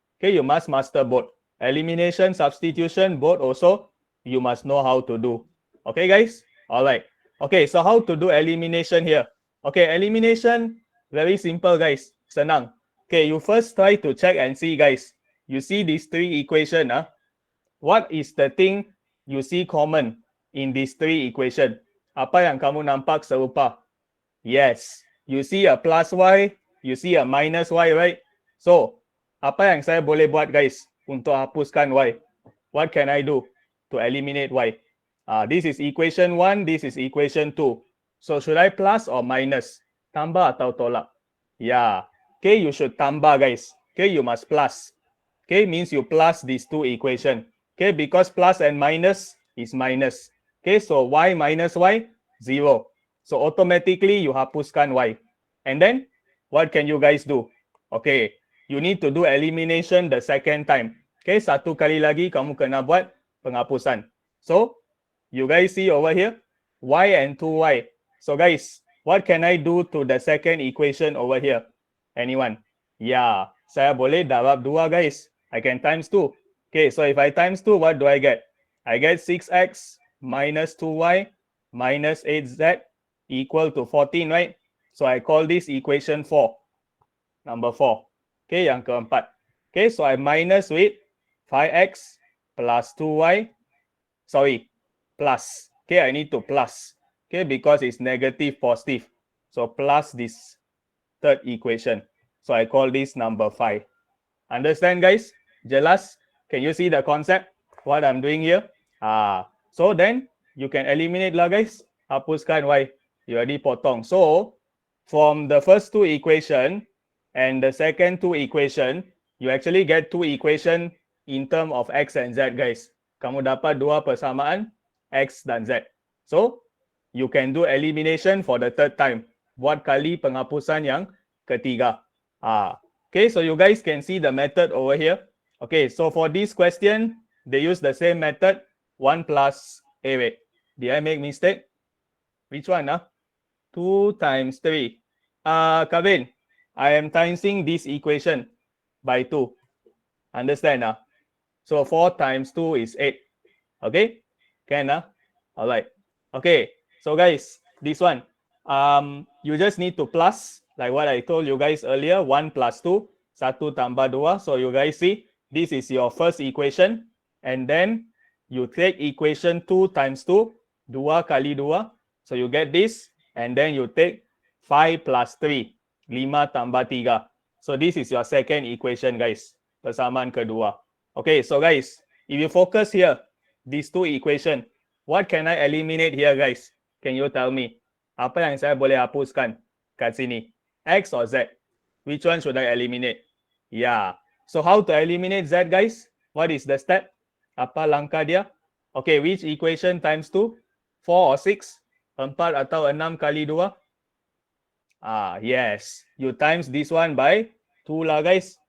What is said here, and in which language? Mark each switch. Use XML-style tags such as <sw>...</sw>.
<en>Okay, you must master both. Elimination, substitution, both also you must know how to do. Okay, guys? All right. Okay, so how to do elimination here? Okay, elimination, very simple, guys. Senang. Okay, you first try to check and see, guys. You see these three equation. What is the thing you see common in these three equation?</en> <ms>Apa yang kamu nampak serupa?</ms> <en>Yes, you see a plus y, you see a minus y, right?</en> <ms>So, apa yang saya boleh buat, guys, untuk hapuskan y?</ms> <en>What can I do to eliminate y? This is equation 1, this is equation 2. So, should I plus or minus?</en> <ms>Tambah atau tolak?</ms> <en>Yeah. Okay, you should tambah, guys. Okay, you must plus. Okay, means you plus these two equation. Okay, because plus and minus is minus. Okay, so y minus y, 0. So automatically you hapuskan y. And then, what can you guys do? Okay, you need to do elimination the second time. Okay,</en> <ms>satu kali lagi kamu kena buat penghapusan.</ms> <en>So, you guys see over here, y and 2y. So guys, what can I do to the second equation over here? Anyone?</en> <ms>Yeah, saya boleh darab 2, guys.</ms> <en>I can times 2. Okay, so if I times 2, what do I get? I get 6x minus 2y minus 8z equal to 14, right? So I call this equation 4. Number 4. Okay,</en> <ms>yang keempat.</ms> <en>Okay, so I minus with 5x plus 2y. Sorry, plus. Okay, I need to plus. Okay, because it's negative positive. So plus this third equation. So I call this number 5. Understand, guys? Jelas? Can you see the concept? What I'm doing here? So then you can eliminate lah, guys.</en> <ms>Hapuskan y.</ms> <en>You already potong. So from the first two equation and the second two equation, you actually get two equation in term of x and z, guys.</en> <ms>Kamu dapat dua persamaan x dan z.</ms> <en>So you can do elimination for the third time.</en> <ms>Buat kali penghapusan yang ketiga.</ms> <en>Okay, so you guys can see the method over here. Okay, so for this question, they use the same method, 1 plus, wait, did I make mistake? Which one? 2 times 3. Kevin, I am timesing this equation by 2. Understand? So 4 times 2 is 8. Okay? Can? All right. Okay, so guys, this one, you just need to plus, like what I told you guys earlier, 1 plus 2,</en> <ms>1 tambah 2.</ms> <en>So you guys see, this is your first equation. And then you take equation 2 times 2,</en> <ms>2 kali 2.</ms> <en>So you get this. And then you take 5 plus 3,</en> <ms>5 tambah 3.</ms> <en>So this is your second equation, guys.</en> <ms>Persamaan kedua.</ms> <en>Okay, so guys, if you focus here, these two equation, what can I eliminate here, guys? Can you tell me?</en> <ms>Apa yang saya boleh hapuskan kat sini?</ms> <en>X or Z? Which one should I eliminate? Yeah. So how to eliminate Z, guys? What is the step?</en> <ms>Apa langkah dia?</ms> <en>Okay, which equation times 2? 4 or 6?</en> <ms>4 atau 6 kali 2?</ms> <en>Yes. You times this one by 2 lah, guys.</en>